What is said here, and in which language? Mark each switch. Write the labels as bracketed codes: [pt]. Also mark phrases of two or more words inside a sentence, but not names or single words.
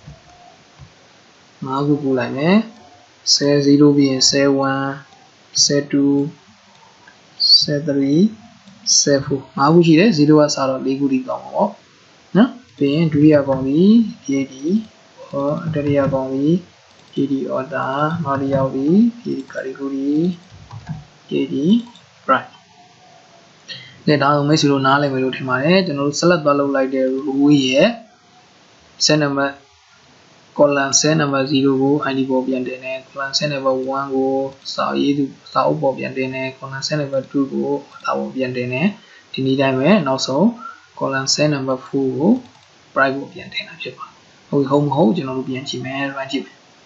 [my] 5ခုပို့လိုက်မယ် cell 0ပြီးရင် cell 1 cell 2 cell 3 cell 4 5ခုရှိတယ်0ကစားတော့4ခုဒီကောင်းပါပေါ့နော်ပြီးရင်ဒုတိယကောင်ပြီး jd ဟောတတိယ ကောင်ပြီး [en] jd order [my] နောက်တစ်ယောက်ပြီး [en] jd category jd right [my] ဒါတော့မိတ်ဆွေတို့နားလည်မယ်လို့ထင်ပါတယ်ကျွန်တော်တို့ select သွားလုပ်လိုက်တဲ့ row ရဲ့ [en] cell number column cell number [my] 0 ကို id ပေါ်ပြန်တင်တယ် [en] column cell number [my] 1ကိုစာအုပ်ပေါ်ပြန်တင်တယ် [en] column cell number [my] 2ကိုစာအုပ်ပြန်တင်တယ်ဒီနည်းတိုင်းပဲနောက်ဆုံး [en] column cell number [my] 4ကို price ကိုပြန်တင်တာဖြစ်ပါတယ်ဟုတ်မဟုတ်ကျွန်တော်တို့ပြန်ကြည့်မယ် run ကြည့်မယ်